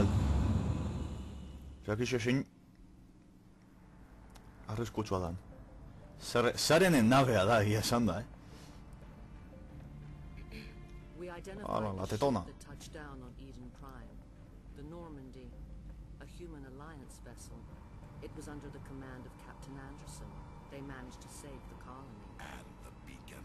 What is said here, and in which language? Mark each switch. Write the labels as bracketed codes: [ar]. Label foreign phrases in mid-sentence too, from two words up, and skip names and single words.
[eu] Zakixo zein arriskutsua dan. Zarenen nabea da, egia esan da, [en] We [eu] Ala, [en] identified la the tetona. ship that touched down on Eden Prime. The Normandy, a human alliance vessel. It was under the command of Captain Anderson. They managed to save the colony. And the beacon.